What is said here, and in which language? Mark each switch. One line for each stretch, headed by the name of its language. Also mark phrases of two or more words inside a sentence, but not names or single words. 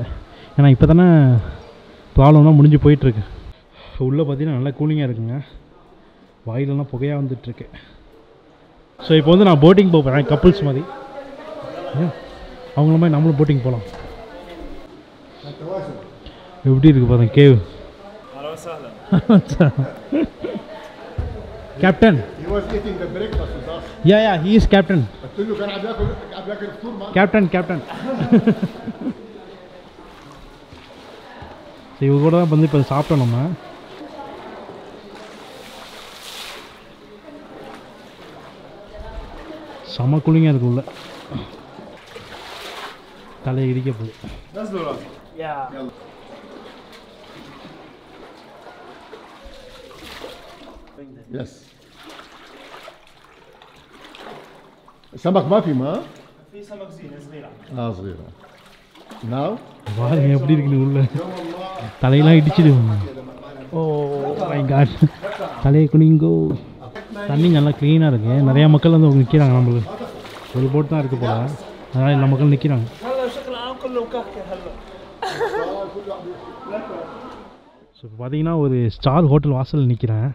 Tamil: ஏன்னா இப்போ தானே ப்ராப்ளம்லாம் முடிஞ்சு போயிட்டுருக்கு. ஸோ உள்ளே பார்த்திங்கன்னா நல்லா கூலிங்காக இருக்குங்க, வாயிலெல்லாம் புகையாக வந்துட்டுருக்கு. ஸோ இப்போ வந்து நான் போட்டிங் போகிறேன் கப்புள்ஸ் மாதிரி. அவங்கள மாதிரி நம்மளும் போட்டிங் போகலாம். எப்படி இருக்குது பாருங்க கேவ்.
English: Captain. He was eating the breakfast with us. Yeah, he is captain.
Arabic: قلت له كان عم ياكل فطور معنا.
English: Captain.
Tamil: ஸோ இவங்க கூட தான் வந்து இப்போ சாப்பிட்டோம் நம்ம. செம கூலிங்காக இருக்கு உள்ள, தலையை இடிக்க போகுது.
English: Yes.
Arabic: سمك ما في ما؟ في سمك زينة صغيرة. صغيرة.
English: Now?
Tamil: பாருங்க எப்படி இருக்குது உள்ள, தலையெல்லாம் இடிச்சிடு.
English: Oh my God,
Tamil: தலையை குனிங்கோ. தண்ணி நல்லா க்ளீனாக இருக்குது. நிறையா மக்கள் வந்து நிற்கிறாங்க. நம்மளுக்கு ஒரு போட் தான் இருக்குது போல், அதனால் எல்லா மக்களும் நிற்கிறாங்க. ஸோ இப்போ பார்த்தீங்கன்னா ஒரு
English: star hotel
Tamil: வாசலில் நிற்கிறேன்.